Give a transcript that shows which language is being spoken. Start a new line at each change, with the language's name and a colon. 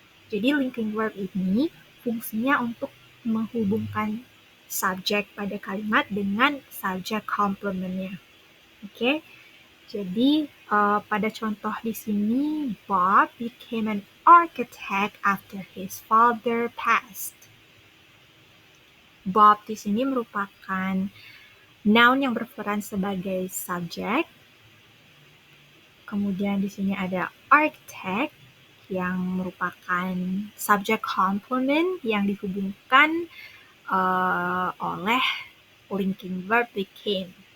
Indonesian: Jadi linking verb ini fungsinya untuk menghubungkan subjek pada kalimat dengan subject complementnya. Oke. Jadi pada contoh di sini
English: Bob became an architect after his father passed.
Indonesian: Bob di sini merupakan noun yang berperan sebagai subjek Kemudian di sini ada architect yang merupakan subject complement yang dihubungkan oleh linking verb became.